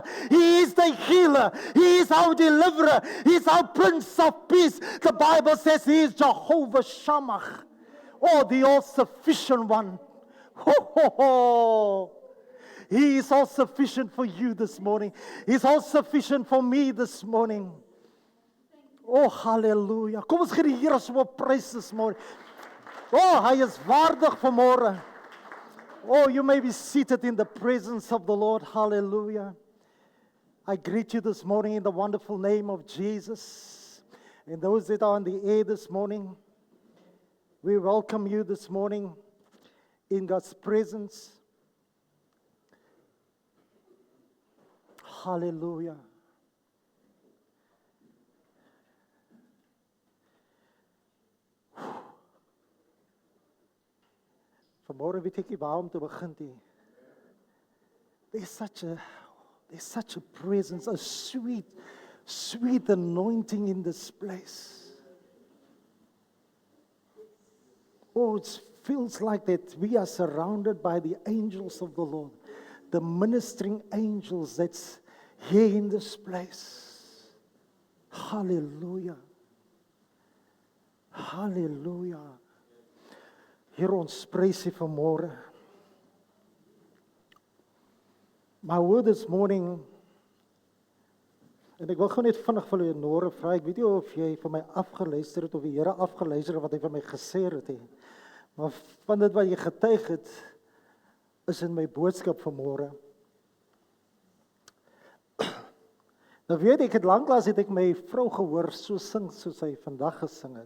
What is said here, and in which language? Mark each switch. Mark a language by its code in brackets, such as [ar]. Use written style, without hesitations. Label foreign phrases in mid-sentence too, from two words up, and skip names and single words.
[en] He is the healer. He is our deliverer. He is our Prince of Peace. The Bible says He is Jehovah Shammah, the all-sufficient one. Ho, ho, ho. He is all sufficient for you this morning. He's all sufficient for me this morning. Oh, hallelujah. [af] Kom ons gee die Here so 'n prys [en] this morning. [af] Oh, hy is waardig vanmôre. [en] Oh, you may be seated in the presence of the Lord. Hallelujah. I greet you this morning in the wonderful name of Jesus. And those that are on the air this morning, we welcome you this morning in God's presence. Hallelujah. [af] Vanmôre weet ek nie waar om te begin nie. [en] There's such a presence, a sweet, sweet anointing in this place. Oh, it feels like that we are surrounded by the angels of the Lord, the ministering angels that's here in this place. Hallelujah. Hallelujah. [af] Here ons prys U vanmôre. [en] My word this morning, [af] en ek wil gou net vinnig vir julle 'n nore vra. Ek weet nie of jy vir my afgeluister het of die Here afgeluister het wat hy vir my gesê het nie. Maar van dit wat jy getuig het, is in my boodskap vanmôre. Nou weet ek, lanklaas het ek my vrou gehoor so sing soos sy vandag gesing het.